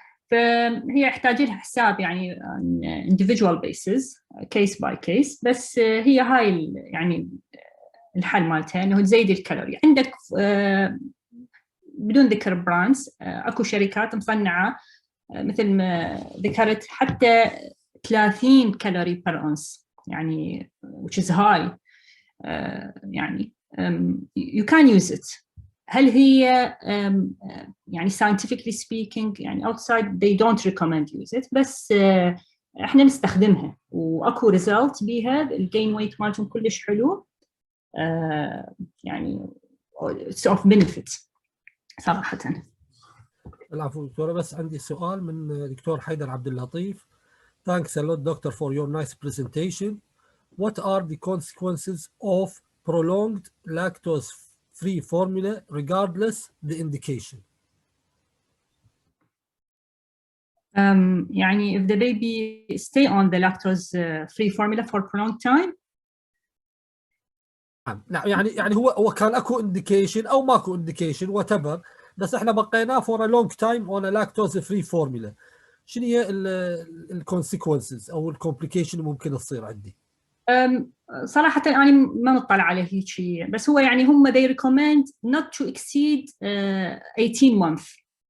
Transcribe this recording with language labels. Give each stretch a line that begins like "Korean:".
Arabic: فهي يحتاج لها حساب يعني
English: on individual basis case by case،
Arabic: بس هي هاي يعني الحل مالتها انه تزيد الكالوري. عندك بدون ذكر براندز اكو شركات مصنعه مثل ما ذكرت حتى 30 كالوري بير اونس، يعني
English: which is high.
Arabic: يعني
English: you can use it.
Arabic: هل هي يعني
English: scientifically speaking
Arabic: يعني
English: outside they don't recommend use it،
Arabic: بس احنا نستخدمها واكو ريزلت بيها، الجين ويت مالتهم كلش حلو، يعني
English: it's of benefit
Arabic: صراحة. العفو دكتورة، بس عندي سؤال من دكتور حيدر عبد اللطيف.
English: Thanks a lot doctor for your nice presentation. What are the consequences of prolonged lactose-free formula regardless the indication?
Arabic: يعني
English: if the baby stay on the lactose-free formula for prolonged time.
Arabic: نعم يعني هو كان اكو indication او ماكو indication whatever، بس احنا بقيناه
English: for a long time on a lactose-free formula.
Arabic: شنو هي الكونسيكونسز او الكومبليكيشن اللي ممكن تصير عندي؟ صراحة أنا ما مطلع على هيك شيء، بس هو يعني هم
English: they recommend not to exceed 18 months.